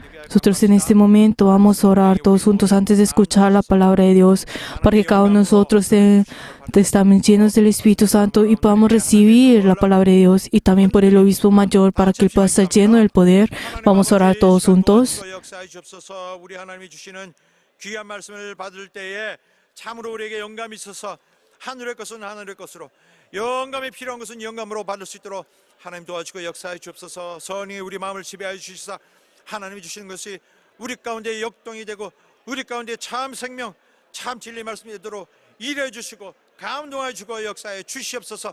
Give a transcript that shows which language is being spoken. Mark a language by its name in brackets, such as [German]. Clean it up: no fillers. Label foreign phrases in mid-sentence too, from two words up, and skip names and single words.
[Spanish] Nosotros en este momento vamos a orar todos juntos antes de escuchar la palabra de Dios, para que cada uno de nosotros estamos llenos del Espíritu Santo y podamos recibir la palabra de Dios, y también por el obispo mayor para que él pueda estar lleno del poder. Vamos a orar todos juntos. [Korean] 역사해 주옵소서. 우리 하나님이 주시는 귀한 말씀을 받을 때에 참으로 우리에게 영감이 있어서 하늘의 것은 하늘의 것으로, 영감이 필요한 것은 영감으로 받을 수 있도록 하나님 도와주고 역사해 주옵소서. 선이 우리 마음을 지배하여 주시사 하나님이 주시는 것이 우리 가운데 역동이 되고 우리 가운데 참 생명, 참 진리 말씀이 되도록 일해 주시고 감동하여 주고 역사해 주시옵소서.